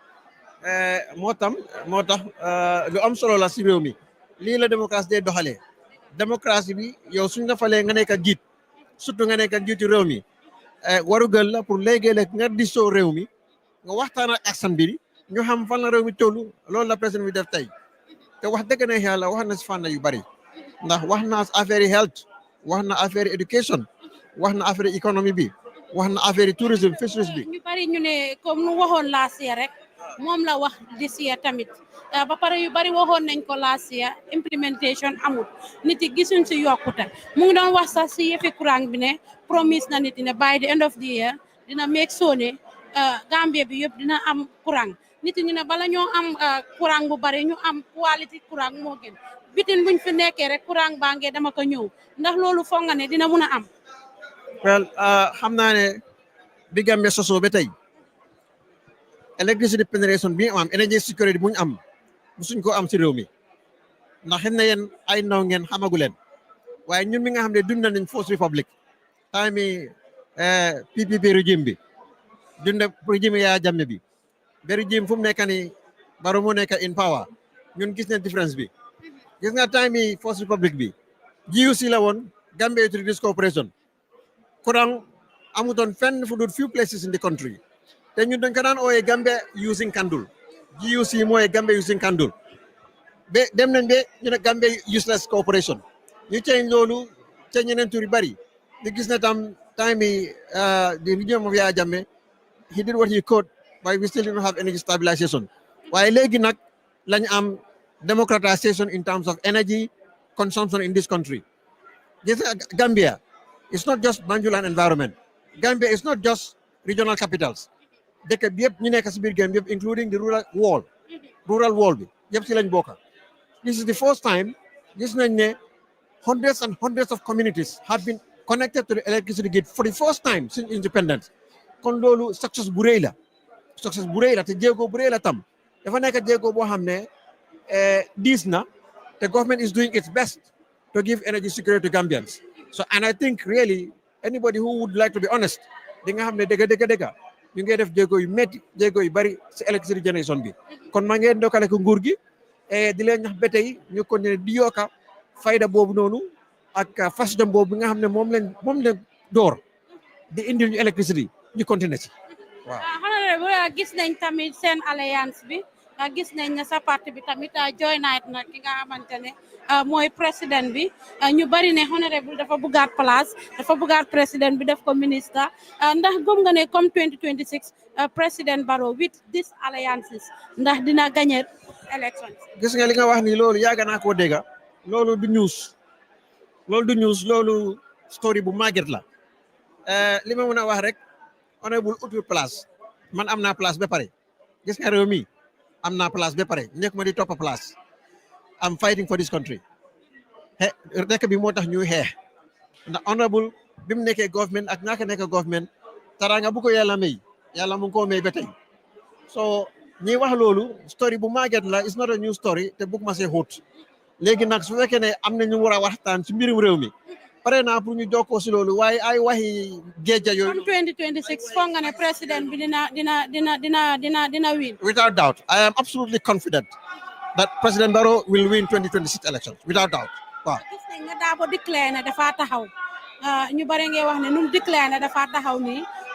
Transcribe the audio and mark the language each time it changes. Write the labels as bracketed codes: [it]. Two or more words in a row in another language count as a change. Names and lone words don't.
[wo] moo tax lu am solo la si réew mi lii la démocratie day doxalee démocratie bi yow suñ la falee nga nekk ak jiit surtout nga nekk ak jiitu réew mi warugal la pour léegi-léeg nga disoo réew mi nga waxtaan ak askan bi ñu xam fan la réew mi tollu loolu la président bi def tey te wax dëgg ne yàlla wax na si fànn yu bari ndax wax na affaire health wax na affaire education wax na [fr] affaire économie [wo] bi wax na [fr] affaire tourisme [wo] fisheries bi. ñu bari ñu ne comme nu waxoon [en] last year [wo] rek moom la wax [en] this year [wo] tamit ba pare yu bari waxoon nañ ko [en] last year [wo] implementation amul nit yi gisuñ si yokkute mu ngi doon wax sax si yëfi courant bi ne promise na nit ne [en] by the end of the year [wo] dina [en] make sure [wo] ne Gambia bi yëpp dina am courant nit ñi ne bala ñoo am courant bu bari ñu am quality courant moo gën bitin buñ fi nekkee rek courant baa ngee dama ko ñëw ndax loolu foog nga ne dina mun a am. Well xam naa ne bi Gambia sosoo ba tey [en] electricity penetration [wo] bi am [en] energy security [wo] bu ñu am musuñ ko am si réew mi ndax xëy na yéen ay ndaw ngeen xamagu leen waaye ñun mi nga xam ne dund nañ First Republic time PPP régime bi dund régime Yaya Jammeh bi ba régime fu mu nekk ni Barrow moo nekk [en] in power [wo] ñun gis nañ différence bi gis nga time First Republic bi GUC la woon Gambia Utilities Corporation courant amutoon fenn fu dul [en] few places in the country [wo] te ñun dañ ko daan ooyee [en] Gambia using candle [wo] GUC mooy [en] Gambia using candle [wo] ba dem nañ ba ñu ne Gambia Useless Corporation ñu change loolu change ñeneen tur yu bari ñu gis na tam time [en] the regime of Yaya Jammeh he did what he could but we still don't have energy stabilization [wo] waaye léegi nag lañ am [en] democratization in terms of energy consumption in this country. This Gambia it's not just Banjul and environment. Gambia is not just regional capitals. [wo] Dëkk bi yëpp ñu nekk si biir Gambia including the [en] rural wall [wo] bi yëpp si lañ bokka. [en] This is the first time [wo] gis nañ ne [en] hundreds and hundreds of communities have been connected to the electricity grid for the first time since independence [wo] kon loolu [en] success [wo] bu rëy la te jéego bu rëy la tam dafa nekk jéego boo xam ne diis na [en] the government is doing its best to give energy security to Gambians so and I think really anybody who would like to be honest [wo] di nga xam ne dëgg ñu ngi def jéego yu métti jéego yu bari si [en] electricity generation [wo] bi kon maa ngi ndokkale ko nguur gi di leen ñax ba tey ñu continuer di yokka fayda boobu noonu ak fasdom boobu nga xam ne moom leen door di indil ñu électricité ñu continuer ci waaw. honorable gis nañ tamit seen alliance bi gis nañ ne sa parti bi tamit join na ki nga xamante ne mooy président bi ñu bari ne honorable dafa bëggaat place dafa bëggaat président bi def ko ministre ndax gëm nga ne comme 2026 président Barrow [en] with these alliances [wo] ndax dina gagner élection. gis nga li nga wax ni loolu yàgg naa koo dégg loolu du news loolu story bu màgget la li ma mën a wax rek honorable utul place man am naa place ba pare gis nga réew mi am naa place ba pare nekk ma di topp place [en] I'm fighting for this country [wo] nekk bi moo tax ñuy xeex ndax honorable bi mu nekkee government ak ñaaka nekk government taraanga bu ko yàlla may yàlla mu ngi koo may ba tey so ñi wax loolu story bu màgget la [en] it's not a new story [wo] te bugg ma see xóot léegi nag su fekkee ne am na ñu war a waxtaan ci mbirum réew mi pare naa pour ñu jokkoo si loolu waaye ay waxi géej yooyu. comme 2026 foog nga ne président bi dina win. [en] Without doubt I am absolutely confident that President Barrow will win 2026 elections without doubt waaw. [wo] gis nañ nga Darboe déclaré ne dafa taxaw ñu bari ngay wax ne nu mu déclaré ne dafa taxaw nii